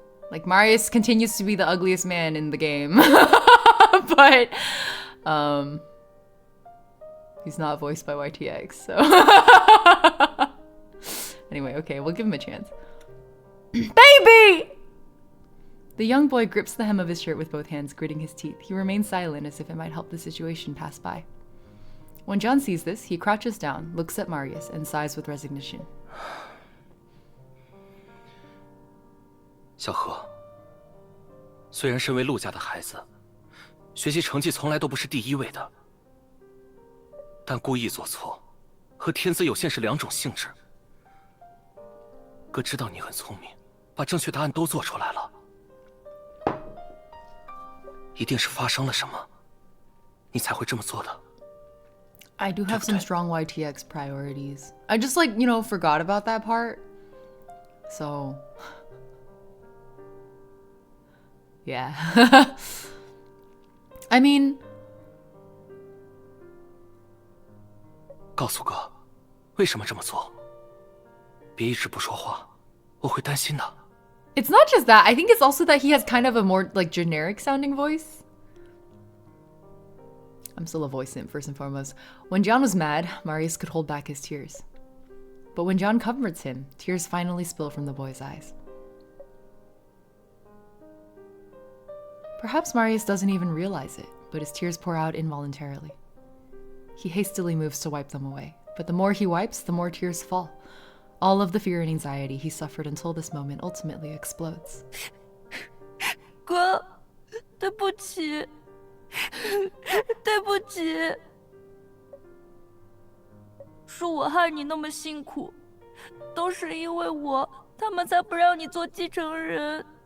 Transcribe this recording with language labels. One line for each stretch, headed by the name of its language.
English: Like, Marius continues to be the ugliest man in the game. But he's not voiced by YTX, so anyway, okay, we'll give him a chance. Baby! The young boy grips the hem of his shirt with both hands, gritting his teeth. He remains silent as if it might help the situation pass by. When John sees this, he crouches down, looks at Marius, and sighs with resignation.
Chinese: 小何，虽然身为陆家的孩子，学习成绩从来都不是第一位的，但故意做错，和天资有限是两种性质。哥知道你很聪明，把正确答案都做出来了，一定是发生了什么，你才会这么做的。
English: I do have some strong YTX priorities. I just, like, you know, forgot about that part. So, yeah. I mean,
Chinese: 告诉哥，为什么这么做？别一直不说话，我会担心的。
English: it's not just that. I think it's also that he has kind of a more, like, generic sounding voice. I'm still a voice simp, first and foremost. When John was mad, Marius could hold back his tears. But when John comforts him, tears finally spill from the boy's eyes. Perhaps Marius doesn't even realize it, but his tears pour out involuntarily. He hastily moves to wipe them away, but the more he wipes, the more tears fall. All of the fear and anxiety he suffered until this moment ultimately explodes.
Chinese: 哥，对不起，对不起，是我害你那么辛苦，都是因为我，他们才不让你做继承人。